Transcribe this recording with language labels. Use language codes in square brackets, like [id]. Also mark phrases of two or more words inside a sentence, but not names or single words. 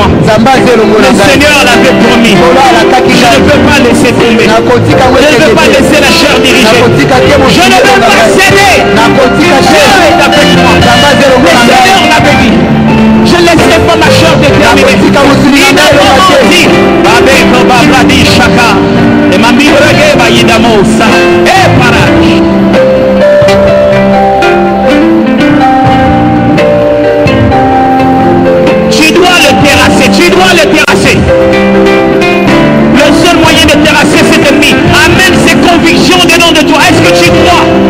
[fr] Le Seigneur l'avait promis. Je ne veux pas laisser tomber. Je ne veux pas laisser la chair diriger. Je ne veux pas céder. Dieu est avec moi. Le Seigneur l'avait dit. Je ne laisserai pas ma chair déterminée. Il m'a dit, Babeko Babradi Shaka, et ma mirege Bayidamosa, et Parage. Tu dois le terrasser, tu dois le terrasser. Le seul moyen de terrasser cet ennemi, amène ses convictions dedans de toi. Est-ce que tu crois?